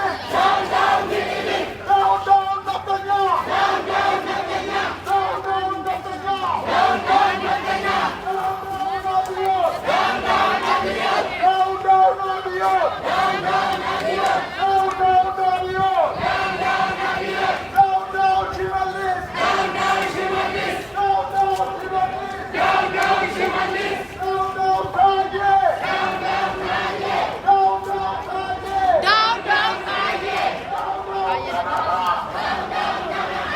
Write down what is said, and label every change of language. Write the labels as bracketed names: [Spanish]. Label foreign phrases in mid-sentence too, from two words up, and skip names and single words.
[English] Down, down, Bilili. Down, down, Netanyahu. Down, down, Netanyahu. Down, down, Netanyahu. Down, down, Netanyahu. Down, down, Abiy. Down, down, Abiy. Down, down, Abiy. Down, down, Abiy. Down, down, Abiy. Down, down, Shivalis. Down, down, Shivalis. Down, down, Shivalis. Down, down, Shivalis. Down, down, Taye. Down, down, Taye. Down, down, Taye. Down, down, Taye. Down, down, Kanaka. Down, down, Kanaka.